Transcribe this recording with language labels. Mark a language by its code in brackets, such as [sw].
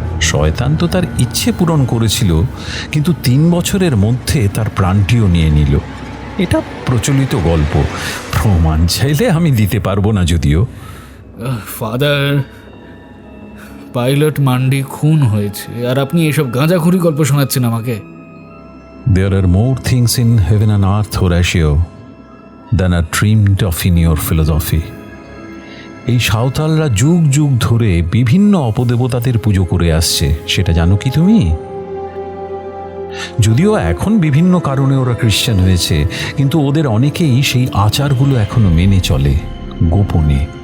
[bn] শয়তান তো তার ইচ্ছে পূরণ করেছিল, কিন্তু 3 বছরের মধ্যে তার প্রাণটিও নিয়ে নিল। এটা প্রচলিত গল্প, প্রমাণ চাইলে আমি দিতে পারবো না যদিও। ফাদার, পাইলট মান্ডি খুন হয়েছে, আর আপনি এসব গাঁজাখুরি গল্প শোনাচ্ছেন আমাকে? [en] There are more things in heaven and earth, Horatio, than are dreamed of in your philosophy. [bn] এই সাঁওতালরা যুগ যুগ ধরে বিভিন্ন অপদেবতাদের পুজো করে আসছে, সেটা জানো কি তুমি? যদিও এখন বিভিন্ন কারণে ওরা খ্রিস্টান হয়েছে, কিন্তু ওদের অনেকেই সেই আচারগুলো এখনো মেনে চলে গোপনে।